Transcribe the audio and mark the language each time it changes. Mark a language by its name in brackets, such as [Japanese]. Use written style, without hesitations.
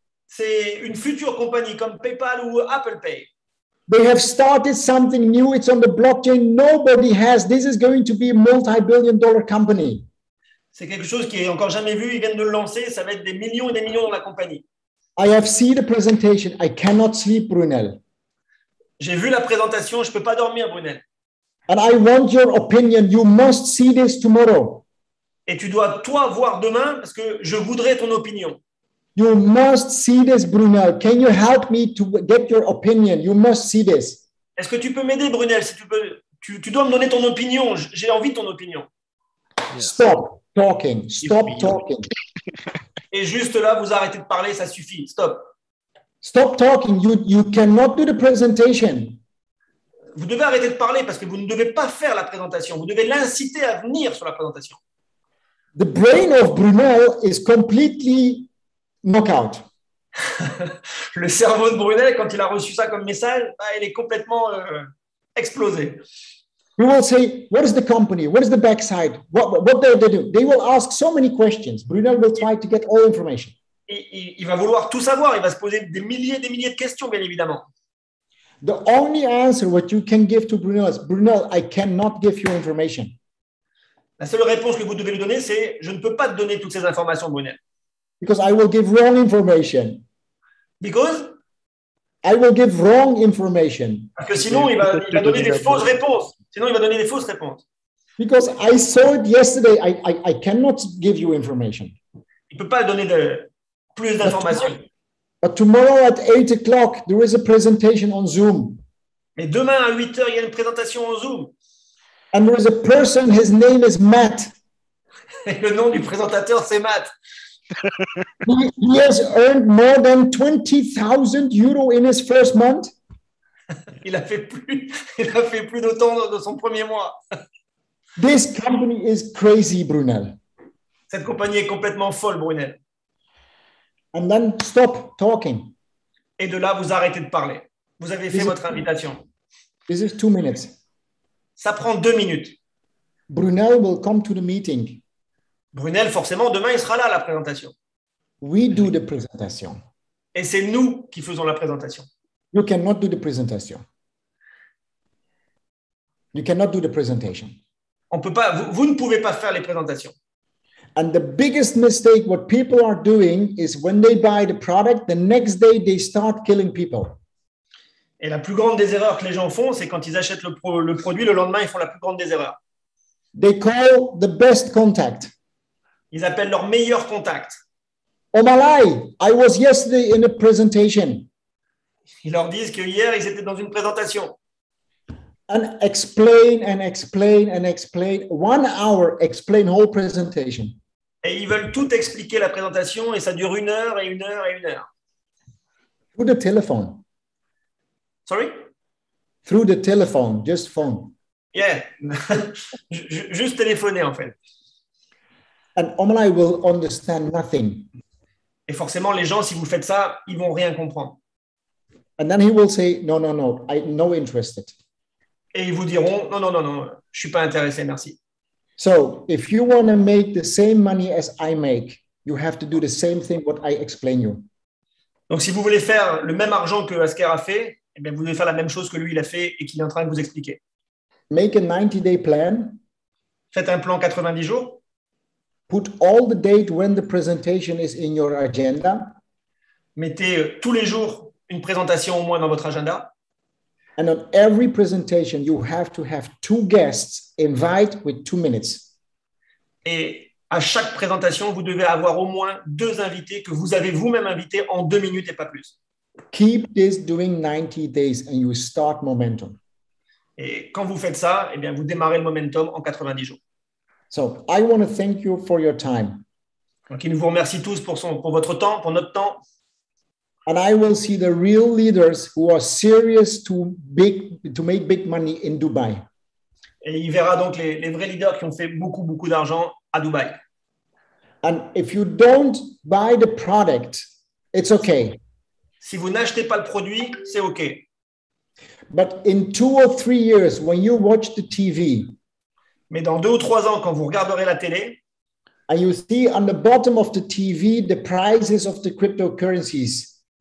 [French] C'est une future compagnie comme PayPal ou Apple Pay. [English] They have started something new. It's on the blockchain. Nobody has. This is going to be a multi-billion-dollar company. [French] C'est quelque chose qui est encore jamais vu. Ils viennent de le lancer. Ça va être des millions et des millions dans la compagnie. [English] I have seen the presentation. I cannot sleep, Brunel. [French] J'ai vu la présentation. Je ne peux pas dormir, Brunel. [English] And I want your opinion. You must see this tomorrow. [French] Et tu dois, toi, voir demain parce que je voudrais ton opinion. [English] You must see this, Brunel. Can you help me to get your opinion? You must see this. [French] Est-ce que tu peux m'aider, Brunel? Si tu peux, tu dois me donner ton opinion. J'ai envie de ton opinion. [English] Stop talking. Stop talking. [French] Et juste là, vous arrêtez de parler. Ça suffit. Stop. [English] Stop talking. You cannot do the presentation. [French] Vous devez arrêter de parler parce que vous ne devez pas faire la présentation. Vous devez l'inciter à venir sur la présentation. [English] The brain of Brunel is completely knockout. [French] Le cerveau de Brunel, quand il a reçu ça comme message, il est complètement explosé. [English] We will say, what is the company? What is the backside? What they do? They will ask so many questions. Brunel will try to get all information. [French] Et il va vouloir tout savoir. Il va se poser des milliers de questions, bien évidemment. [English] The only answer what you can give to Brunel is, Brunel, I cannot give you information. [French] La seule réponse que vous devez lui donner, c'est « Je ne peux pas te donner toutes ces informations, Brunel. [English] Because I will give wrong information. Because I will give wrong information. [French] Parce que sinon, il va donner des fausses réponses. Sinon, il va donner des fausses réponses. [English] Because I saw it yesterday. I cannot give you information. [French] Il ne peut pas donner plus d'informations. [English] But tomorrow at 8 o'clock, there is a presentation on Zoom. [French] Mais demain, à 8 heures, il y a une présentation en Zoom. [English] And there is a person, his name is Matt. [French] Et le nom du présentateur, c'est Matt. [English] He has earned more than 20,000 euro in his first month. [French] Il a fait plus d'autant de son premier mois. [English] This company is crazy, Brunel. [French] Cette compagnie est complètement folle, Brunel. [English] And then stop talking. [French] Et de là, vous arrêtez de parler. Vous avez fait votre invitation. [English] This is 2 minutes. [French] Ça prend 2 minutes. [English] Brunel will come to the meeting. [French] Brunel, forcément, demain, il sera là à la présentation. [English] We do the presentation. [French] Et c'est nous qui faisons la présentation. [English] You cannot do the presentation. You cannot do the presentation. [French] On peut pas, vous ne pouvez pas faire les présentations. [English] And the biggest mistake what people are doing is when they buy the product, the next day they start killing people. [French] Et la plus grande des erreurs que les gens font, c'est quand ils achètent le produit, le lendemain, ils font la plus grande des erreurs. [English] They call the best contact. [French] Ils appellent leur meilleur contact. [English] Omalai, I was yesterday in a presentation. [French] Ils leur disent que hier, ils étaient dans une présentation. [English] And explain and explain and explain. 1 hour, explain whole presentation. [French] Et ils veulent tout expliquer la présentation et ça dure 1 heure et 1 heure et 1 heure. [English] Through the telephone. Sorry? Through the telephone, just phone. Yeah. [French] Juste téléphoner, en fait. [English] And Omalai will understand nothing. [French] Et forcément, les gens, si vous faites ça, ils vont rien comprendre. [English] And then he will say, no, I'm no interested. [French] Et ils vous diront, non, je suis pas intéressé, merci. [English] So if you want to make the same money as I make, you have to do the same thing what I explain you. [French] Donc, si vous voulez faire le même argent que Asker a fait, eh bien, vous devez faire la même chose que lui, il a fait et qu'il est en train de vous expliquer. [English] Make a 90-day plan. [French] Faites un plan 90 jours. [English] Put all the date when the presentation is in your agenda. [French] Mettez tous les jours une présentation au moins dans votre agenda. [English] And on every presentation, you have to have 2 guests invite with 2 minutes. [French] Et à chaque présentation, vous devez avoir au moins 2 invités que vous avez vous-même invités en 2 minutes et pas plus. [English] Keep this doing 90 days and you start momentum. [French] Et quand vous faites ça, eh bien, vous démarrez le momentum en 90 jours. [English] So I want to thank you for your time. [French] Donc, il vous remercie tous pour votre temps, pour notre temps. [English] And I will see the real leaders who are serious to make big money in Dubai. [French] Et il verra donc les vrais leaders qui ont fait beaucoup, beaucoup d'argent à Dubaï. [English] And if you don't buy the product, it's okay. [French] Si vous n'achetez pas le produit, c'est OK. [English] But in 2 or 3 years, when you watch the TV, [French] Mais dans 2 ou 3 ans, quand vous regarderez la télé, [English] and you see on the bottom of the TV the prices of the cryptocurrencies,